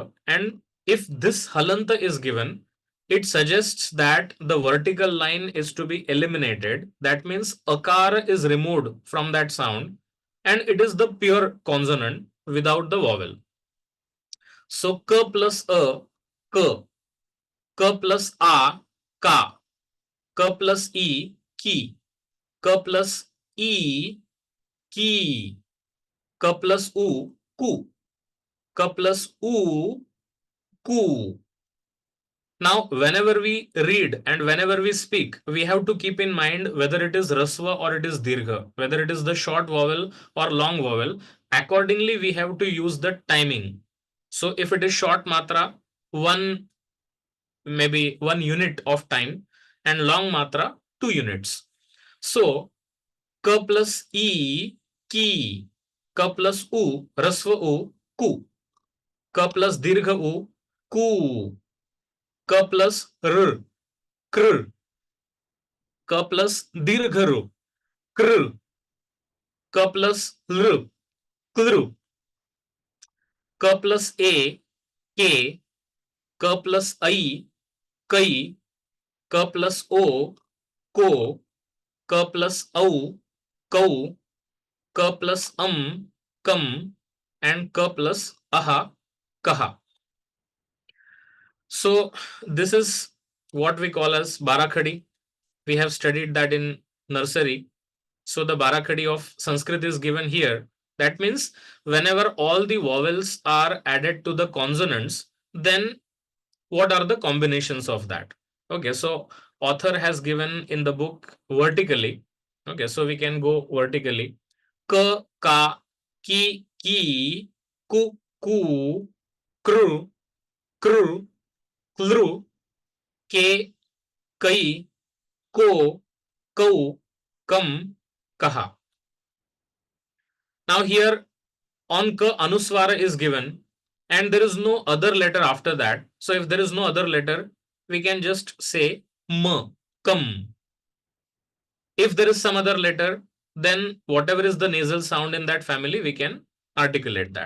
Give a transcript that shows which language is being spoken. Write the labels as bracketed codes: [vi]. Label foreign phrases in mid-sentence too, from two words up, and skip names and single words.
[en] And if this halanta is given, it suggests that the vertical line is to be eliminated. That means akara is removed from that sound, and it is the pure consonant without the vowel. So k plus a, k, k plus a, ka, k plus e, ki, k plus e, ki, k plus u, ku, k plus u, ku. Now, whenever we read and whenever we speak, we have to keep in mind whether it is rasva or it is dirgha, whether it is the short vowel or long vowel. Accordingly, we have to use the timing. So, if it is short matra, maybe 1 unit of time, and long matra, 2 units. So, k plus e, ki, k plus u, rasva u, ku, k plus dirgha u, ku, k plus r, kr, k plus dirgha ru, kr, k plus l, klru, k plus a, k, k plus I, kai, k plus o, ko, k plus au, kau, k plus kam, and k plus aha, kaha. So this is what we call as Barakhadi. We have studied that in nursery. So the Barakhadi of Sanskrit is given here. That means whenever all the vowels are added to the consonants, then what are the combinations of that? Okay, so author has given in the book vertically. Okay, so we can go vertically. K, ka, ki, ku, kru, kru, klru, ke, kai, ko, kau, kam, kaha. Now here on ka anuswara is given and there is no other letter after that. So if there is no other letter, we can just say m, kam. If there is some other letter, then whatever is the nasal sound in that family, we can articulate that.